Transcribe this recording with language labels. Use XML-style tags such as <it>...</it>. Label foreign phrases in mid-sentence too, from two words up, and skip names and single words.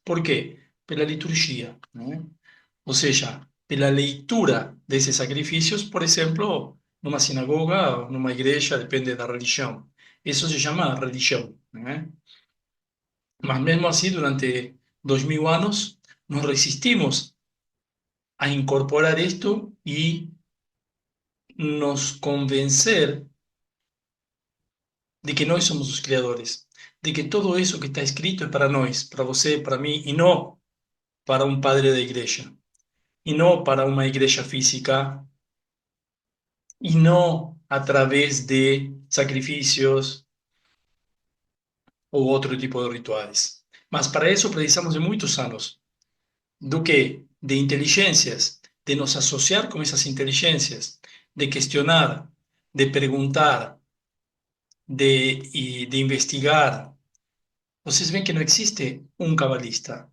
<pt>Por quê? Pela liturgia, né? Ou seja, pela leitura desses sacrifícios, por exemplo, numa sinagoga ou numa igreja, depende da religião. Isso se chama religião, né? Mas mesmo assim, durante 2000 anos, nos resistimos a incorporar</pt> <es>esto y</es> <pt>nos convencer de que nós somos os criadores,</pt> <es>de que todo eso que está escrito es para</es> <pt>nós, para você,</pt> <es>para mí, y no para un padre de iglesia, y no para una iglesia física, y no a través de sacrificios u otro tipo de rituales.</es> <pt>Mas para eso precisamos de muitos anos. Do que? De inteligências, de nos associar com essas inteligências, de questionar, de perguntar, de investigar. Vocês veem que não existe um cabalista.</pt>